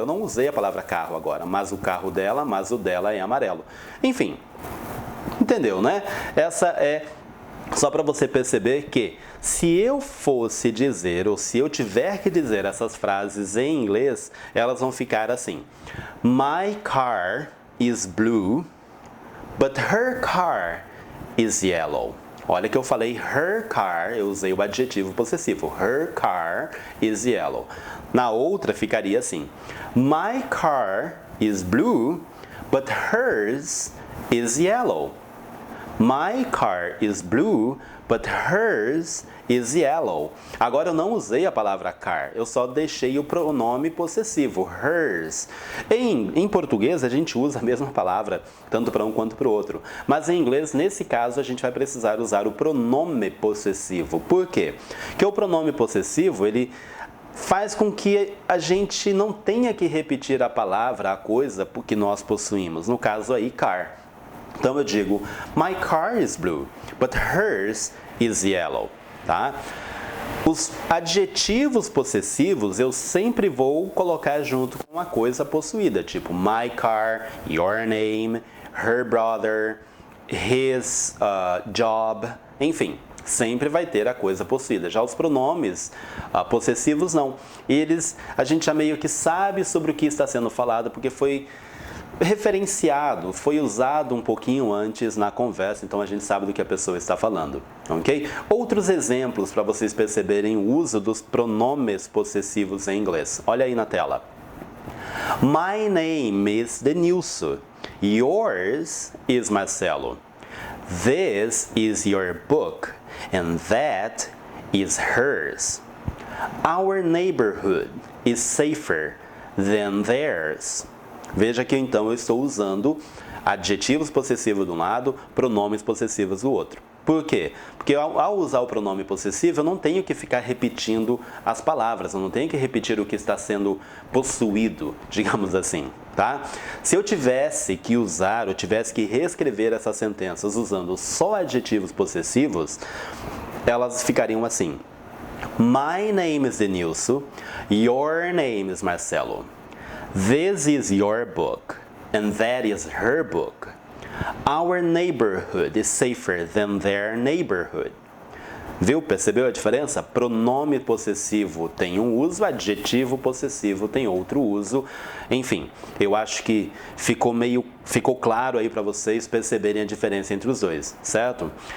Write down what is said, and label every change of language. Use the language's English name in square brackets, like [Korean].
[Portuguese] Eu não usei a palavra carro agora, mas o carro dela, mas o dela é amarelo. Enfim, entendeu, né? Essa é só para você perceber que se eu fosse dizer, ou se eu tiver que dizer essas frases em inglês, elas vão ficar assim. [English] My car is blue, but her car is yellow. [Portuguese] Olha que eu falei her car, eu usei o adjetivo possessivo. [English] Her car is yellow. [Portuguese] Na outra ficaria assim. [English] My car is blue, but hers is yellow. My car is blue, but hers is yellow. [Portuguese] Agora eu não usei a palavra car, eu só deixei o pronome possessivo, hers. Em português a gente usa a mesma palavra, tanto para um quanto para o outro. Mas em inglês, nesse caso, a gente vai precisar usar o pronome possessivo. Por quê? Porque o pronome possessivo, ele faz com que a gente não tenha que repetir a palavra, a coisa que nós possuímos. No caso aí, car. Então eu digo, [English] my car is blue, but hers is yellow, [Portuguese] tá? Os adjetivos possessivos eu sempre vou colocar junto com uma coisa possuída, tipo my car, your name, her brother, his job, enfim, sempre vai ter a coisa possuída. Já os pronomes possessivos não. A gente já meio que sabe sobre o que está sendo falado, porque foi referenciado, foi usado um pouquinho antes na conversa, então a gente sabe do que a pessoa está falando, ok? Outros exemplos para vocês perceberem o uso dos pronomes possessivos em inglês. Olha aí na tela. [English] My name is Denilson. Yours is Marcelo. This is your book and that is hers. Our neighborhood is safer than theirs. [Portuguese] Veja que então eu estou usando adjetivos possessivos de um lado, pronomes possessivos do outro. Por quê? Porque ao usar o pronome possessivo, eu não tenho que ficar repetindo as palavras, eu não tenho que repetir o que está sendo possuído, digamos assim, tá? Se eu tivesse que usar, ou tivesse que reescrever essas sentenças usando só adjetivos possessivos, elas ficariam assim. [English] My name is Denilson, your name is Marcelo. This is your book, and that is her book. Our neighborhood is safer than their neighborhood. [Portuguese] Viu? Percebeu a diferença? Pronome possessivo tem um uso, adjetivo possessivo tem outro uso. Enfim, eu acho que ficou claro aí para vocês perceberem a diferença entre os dois, certo?